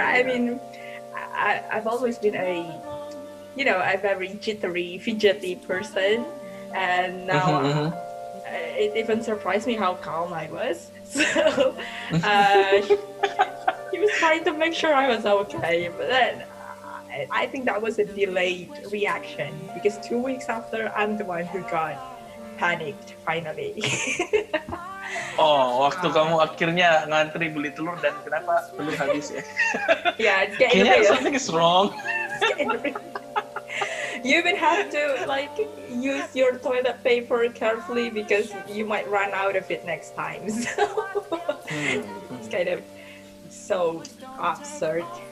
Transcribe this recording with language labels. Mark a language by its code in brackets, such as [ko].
[en] I mean, I've always been a very jittery, fidgety person, and now it even surprised me how calm I was. So he was trying to make sure I was okay, but then I think that was a delayed reaction because 2 weeks after, I'm the one who got panicked finally. [id] Oh, waktu kamu akhirnya ngantri beli telur dan kenapa telur habis ya? [en] Yeah, it's getting [id] kayaknya [en] something is wrong. You even have to like use your toilet paper carefully because you might run out of it next time. So it's kind of so absurd.